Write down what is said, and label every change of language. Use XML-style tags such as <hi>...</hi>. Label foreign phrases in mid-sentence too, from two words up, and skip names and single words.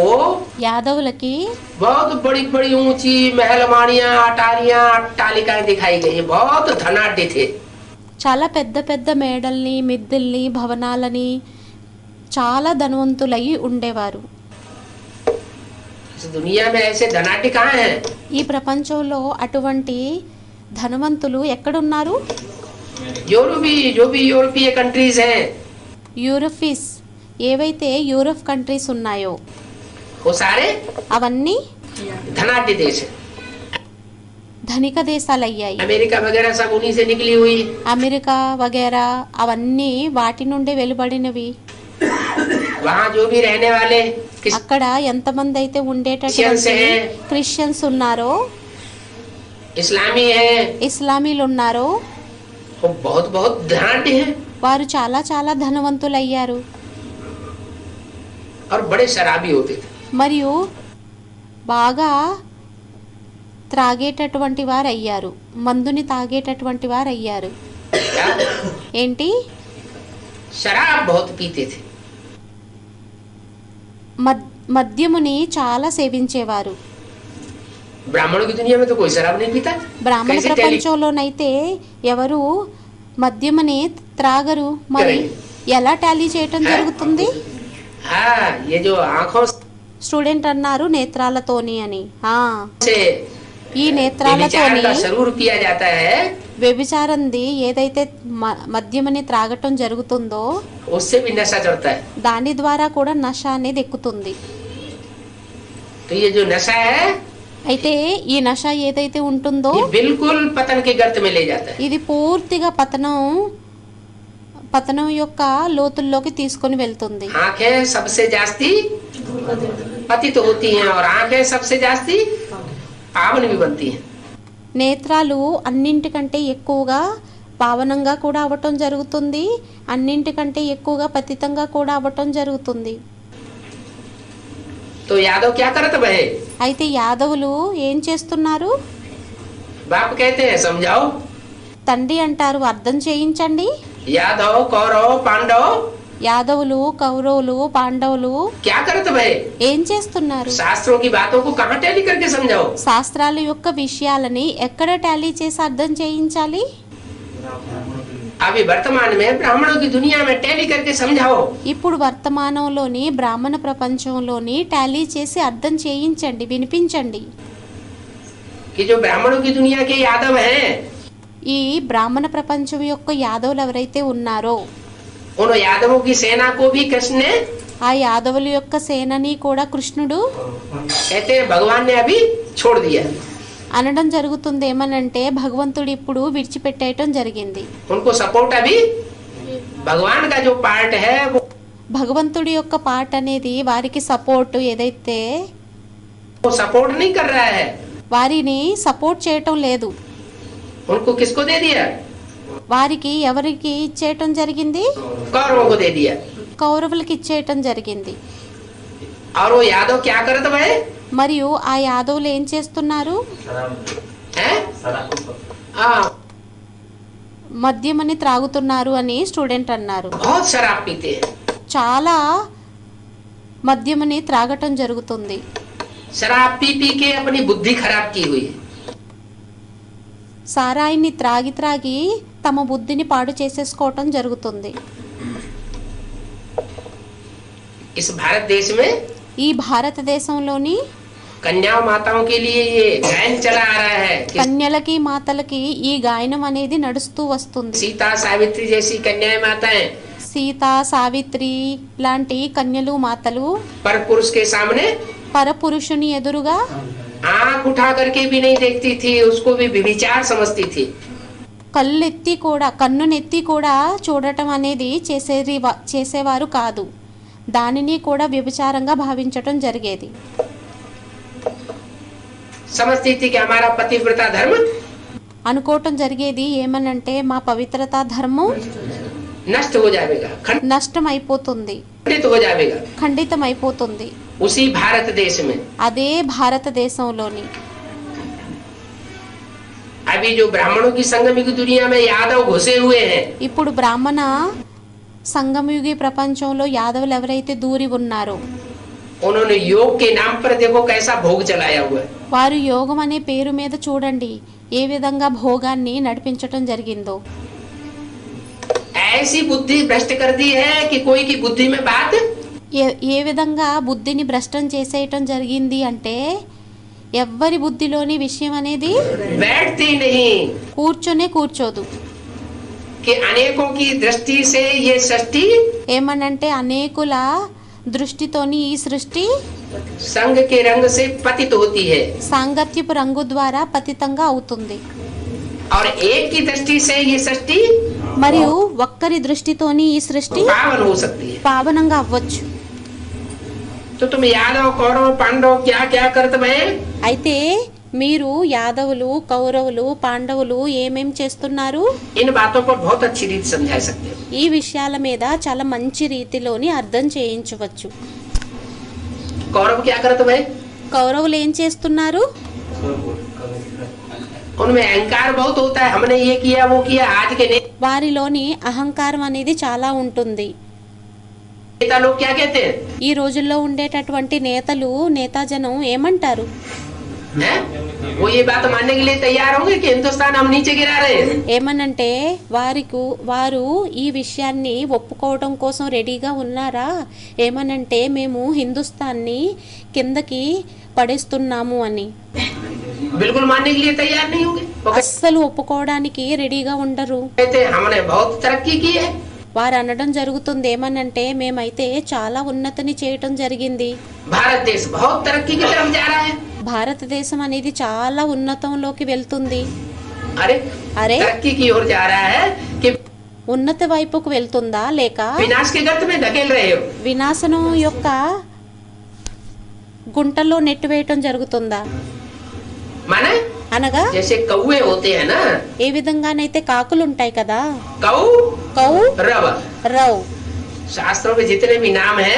<te>యాదవులకి</te> <hi>बहुत बड़ी बड़ी ऊंची महलमानियां, अटारियां, अट्टालिकाएं दिखाई गई। बहुत धनाढ्य थे।</hi> <te>చాలా పెద్ద పెద్ద మేడల్ని, మిద్దెల్ని, భవనాలని, చాలా ధనవంతులై ఉండేవారు.</te> <hi>इस दुनिया में ऐसे धनाढ्य कहाँ हैं?</hi> <te>ఈ ప్రపంచంలో అటువంటి ధనవంతులు ఎక్కడున్నారు?</te> <hi>जो भी यूरोपीय कंट्रीज हैं</hi> <te>యూరపీస్, ఏవైతే యూరప్ కంట్రీస్ ఉన్నాయో</te> <hi>वो सारे</hi> <te>అవన్నీ</te> <hi>धनाढ्य देश हैं।</hi> <te>ధనిక దేశాలయ్యాయి.</te> <hi>अमेरिका वगैरह सब उन्हीं से निकली हुई।</hi> <te>అమెరికా వగేరా అవన్నీ వాటి నుండి వెలువడినవి.</te> <hi>वहाँ जो भी रहने वाले</hi> <te>అక్కడ ఎంతమంది అయితే ఉండేటటువంటి క్రిస్టియన్స్ ఉన్నారో,</te> <hi>इस्लामी है,</hi> <te>ఇస్లామీలు ఉన్నారో</te> <hi>वो बहुत बहुत धनाढ्य हैं</hi> <te>వారు చాలా చాలా ధనవంతులయ్యారు.</te> <hi>और बड़े शराबी होते थे।</hi> <te>మరియు బాగా త్రాగేటటువంటి వారు అయ్యారు, మందుని తాగేటటువంటి వారు అయ్యారు.</te> <hi>क्या?</hi> <te>ఏంటి?</te> <hi>शराब बहुत पीते थे.</hi> <te>మద్యముని చాలా సేవించేవారు.</te> <hi>ब्राह्मणों की दुनिया में तो कोई शराब नहीं पीता.</hi> <te>బ్రాహ్మణ</te> <hi>कैसे</hi> <te>ప్రపంచంలోనైతే ఎవరు మద్యముని త్రాగరు. మరి ఎలా టాలీ చేయటం జరుగుతుంది?</te> <hi>हाँ, ये जो आंखों</hi> <te>స్టూడెంట్ అన్నారు నేత్రాలతోని అని.</te> <hi>से</hi> <te>ఈ నేత్రాలతోని</te> <hi>का जरूर किया जाता है,</hi> <te>వ్యభిచారంది ఏదైతే మద్యమని త్రాగటం జరుగుతుందో</te> <hi>उससे भी नशा चढ़ता है.</hi> <te>దాని ద్వారా కూడా నశ అనేది ఎక్కుతుంది.</te> <hi>तो ये जो नशा है,</hi> <te>అయితే ఈ నశ ఏదైతే ఉంటుందో</te> <hi>ये बिल्कुल पतन के गर्त में ले जाता है.</hi> <te>ఇది పూర్తిగా పతనం యొక్క లోతుల్లోకి తీసుకొని వెళ్తుంది.</te> <hi>आंखें सबसे जास्ती पतित होती हैं और आंखें सबसे जास्ती पावन भी बनती हैं.</hi> <te>నేత్రాలు అన్నింటికంటే ఎక్కువగా పావనంగా కూడా అవ్వటం జరుగుతుంది, అన్నింటికంటే ఎక్కువగా పతితంగా కూడా అవ్వటం జరుగుతుంది.</te> <hi>तो यादव क्या करत भय?</hi> <te>అయితే యాదవులు ఏం చేస్తున్నారు?</te> <hi>बाप कहते हैं समझाओ.</hi> <te>తండ్రి అంటారు అర్థం చేయించండి.</te> <hi>यादव कौरव पांडव</hi> <te>యాదవులు, కౌరవులు, పాండవులు</te> <hi>क्या करत भय?</hi> <te>ఏం చేస్తున్నారు?</te> <hi>शास्त्रों की बातों को कहाँ टैली करके समझाओ.</hi> <te>శాస్త్రాల యొక్క విషయాలని ఎక్కడ టాలీ చేసి అర్థం చేయించాలి?</te> <hi>अभी वर्तमान में ब्राह्मणों की दुनिया में टैली करके समझाओ.</hi> <te>ఇప్పుడు వర్తమానంలోని బ్రాహ్మణ ప్రపంచంలోని టాలీ చేసి అర్థం చేయించండి, వినిపించండి.</te> <hi>कि जो ब्राह्मणों की दुनिया के यादव हैं,</hi> <te>ఈ బ్రాహ్మణ ప్రపంచం యొక్క యాదవులు ఎవరైతే ఉన్నారో</te> <hi>उन यादवों की सेना को भी कृष्ण ने,</hi> <te>ఆ యాదవుల యొక్క సేనని కూడా కృష్ణుడు</te> <hi>कहते हैं भगवान ने अभी छोड़ दिया.</hi> <te>అనడం జరుగుతుంది. ఏమనంటే భగవంతుడు ఇప్పుడు విడిచిపెట్టేయటం జరిగింది.</te> <hi>उनको सपोर्ट अभी भगवान का जो पार्ट है</hi> <te>భగవంతుడి యొక్క పాట అనేది వారికి సపోర్ట్ ఏదైతే</te> <hi>वो सपोर्ट नहीं कर रहा है.</hi> <te>వారిని సపోర్ట్ చేయటం లేదు.</te> <hi>उनको किसको दे दिया?</hi> <te>వారికి ఎవరికి ఇచ్చేయటం జరిగింది?</te> <hi>कौरवों को दे दिया.</hi> <te>కౌరవులకి ఇచ్చేయటం జరిగింది.</te> <hi>और वो यादव क्या करत भाई?</hi> <te>మరియు ఆ యాదవులు ఏం చేస్తున్నారు?</te> <hi>हैं? हाँ,</hi> <te>మద్యమని త్రాగుతున్నారు అని స్టూడెంట్ అన్నారు.</te> <hi>बहुत शराब पीते हैं.</hi> <te>చాలా మద్యమని త్రాగటం జరుగుతుంది.</te> <hi>शराब पी पी के अपनी बुद्धि खराब की हुई है.</hi> <te>సారాయిని త్రాగి త్రాగి తమ బుద్ధిని పాడు చేసేసుకోవటం జరుగుతుంది.</te> <hi>इस भारत देश में</hi> <te>ఈ భారతదేశంలోని</te> <hi>कन्या माताओं के लिए ये गायन चला आ रहा है कि</hi> <te>కన్యలకి మాతలకి ఈ గాయనం అనేది నడుస్తూ వస్తుంది.</te> <hi>सीता सावित्री जैसी कन्याएं माताएं</hi> <te>సీత, సావిత్రి లాంటి కన్యలు మాతలు</te> <hi>पर पुरुष के सामने</hi> <te>పరపురుషుని ఎదురుగా</te> <hi>आंख उठा करके भी नहीं देखती थी, उसको भी व्यभिचार समझती थी.</hi> <te>కళ్ళెత్తి కూడా కన్నునెత్తి కూడా చూడటం అనేది చేసేవారు కాదు. దానిని కూడా వ్యభిచారంగా భావించటం జరిగేది.</te> <hi>समझती थी कि हमारा पतिव्रता धर्म</hi> <te>అనుకోవటం జరిగేది ఏమనంటే మా పవిత్రత ధర్మం</te> <hi>नष्ट हो जाएगा,</hi> <te>నష్టం అయిపోతుంది,</te> <hi>खंडित हो जाएगा.</hi> <te>ఖండితం అయిపోతుంది.</te> <hi>उसी भारत देश में</hi> <te>అదే భారతదేశంలోని</te> <hi>अभी जो ब्राह्मणों की संगमिक दुनिया में यादव घुसे हुए हैं,</hi> <te>ఇప్పుడు బ్రాహ్మణ సంగమయుగి ప్రపంచంలో యాదవులు ఎవరైతే దూరి ఉన్నారో</te> <hi>उन्होंने योग के नाम पर देखो कैसा भोग चलाया हुआ है.</hi> <te>వారు యోగం అనే పేరు మీద చూడండి ఏ విధంగా భోగాన్ని నడిపించటం జరిగిందో.</te> <hi>ऐसी बुद्धि भ्रष्ट कर दी है कि कोई की बुद्धि में बात</hi> <te>ఏ విధంగా బుద్ధిని భ్రష్టం చేసేయటం జరిగింది అంటే ఎవ్వరి బుద్ధిలోని విషయం అనేది</te> <hi>बैठती नहीं.</hi> <te>కూర్చోదు.</te> <hi>कि अनेकों की दृष्टि से ये सृष्टि</hi> <te>ఏమనంటే అనేకుల దృష్టితోని ఈ సృష్టి</te> <hi>संग के रंग से पतित होती है</hi> <te>సాంగత్యపు రంగు ద్వారా పతితంగా అవుతుంది.</te> <hi>और एक की दृष्टि से ये सृष्टि</hi> <te>మరియు ఒక్కరి దృష్టితోని ఈ సృష్టి</te> <hi>पावन हो सकती है.</hi> <te>పావనంగా అవ్వచ్చు.</te> <hi>तो तुम यादव कौरव पांडव क्या क्या करते भय?</hi> <te>అయితే మీరు యాదవులు, కౌరవులు, పాండవులు ఏమేం చేస్తున్నారు?</te> <hi>इन बातों पर बहुत अच्छी रीति समझा सकते हो.</hi> <te>ఈ విషయాల మీద చాలా మంచి రీతిలోని అర్థం చేయించవచ్చు.</te> <hi>कौरव क्या करते भय?</hi> <te>కౌరవులు ఏం చేస్తున్నారు?</te> <hi>उनमें अहंकार बहुत होता है, हमने ये किया वो किया। आज के</hi> <te>వారిలోని అహంకారం అనేది చాలా ఉంటుంది.</te> <hi>नेता लोग क्या कहते हैं?</hi> <te>ఈ రోజుల్లో ఉండేటటువంటి నేతలు, నేతాజనం ఏమంటారు?</te> <hi>हैं? वो ये बात मानने के लिए तैयार होंगे कि हिंदुस्तान हम नीचे गिरा रहे हैं?</hi> <te>ఏమనంటే వారు ఈ విషయాన్ని ఒప్పుకోవడం కోసం రెడీగా ఉన్నారా? ఏమనంటే మేము హిందుస్థాన్ని కిందకి పడేస్తున్నాము అని.</te> <hi>बिल्कुल मानने के लिए तैयार नहीं होंगे। वो</hi> <te>అస్సలు ఒప్పుకోవడానికి రెడీగా ఉండరు.</te> <hi>कहते हैं हमने बहुत तरक्की की है।</hi> <te>వారు అనడం జరుగుతుంది ఏమనంటే మేమైతే చాలా ఉన్నతిని చేయటం జరిగింది.</te> <hi>भारत देश बहुत तरक्की की तरफ जा रहा है।</hi> <te>భారతదేశం అనేది చాలా ఉన్నతంలోకి వెళ్తుంది.</te> <hi>अरे अरे? तरक्की की ओर जा रहा है कि</hi> <te>ఉన్నతి వైపుకు వెళ్తుందా లేక</te> <hi>विनाश के गर्त में धकेल रहे हो?</hi> <te>వినాశనం యొక్క గుంటలో నెట్టివేయటం జరుగుతుందా?</te> <hi>माने</hi> <te>అనగా</te> <hi>जैसे कौवे होते हैं ना,</hi> <te>ఏ విధంగానైతే కాకులు ఉంటాయి కదా,</te> <hi>कौ</hi> <te>కౌ</te> <hi>रव।</hi> <te>రౌ.</te> <hi>शास्त्रों में जितने भी नाम है,</hi>